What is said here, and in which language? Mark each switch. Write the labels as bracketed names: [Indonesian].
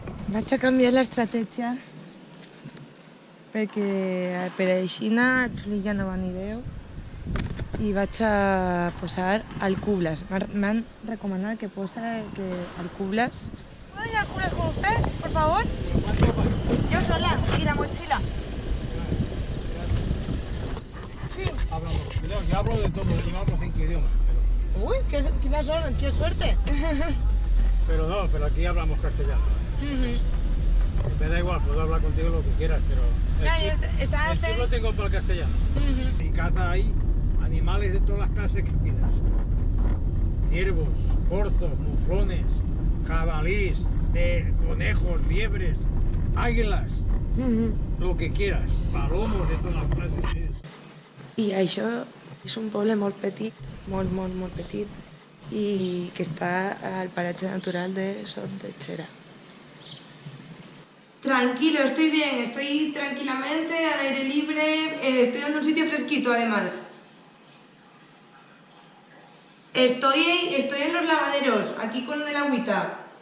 [Catalan] Vaig a canviar l'estratègia perquè per així a Xulilla no va ni Déu i vaig a posar Alcubles. M'han recomanat que posa Alcubles. [Spanish] ¿Puedo ir a Alcubles con usted, por favor? Yo sola, y la mochila. Sí. Hablamos. Yo hablo de todo, llevamos 5 idiomas. Uy, qué suerte. Pero no, pero aquí hablamos castellano. Me da igual, puedo hablar contigo lo que quieras, pero el chip lo tengo para el castellano. En mi casa hay animales de todas las clases que pidas. Ciervos, corzos, muflones, jabalís, conejos, liebres, águilas, lo que quieras, palomos de todas las clases. [Catalan] I això és un poble molt petit, molt petit, [Spanish] y que está al paraje natural [Catalan] de Sot de Xera. [Spanish] Tranquilo, estoy bien, estoy tranquilamente, al aire libre, estoy en un sitio fresquito además. Estoy en los lavaderos, aquí con el agüita.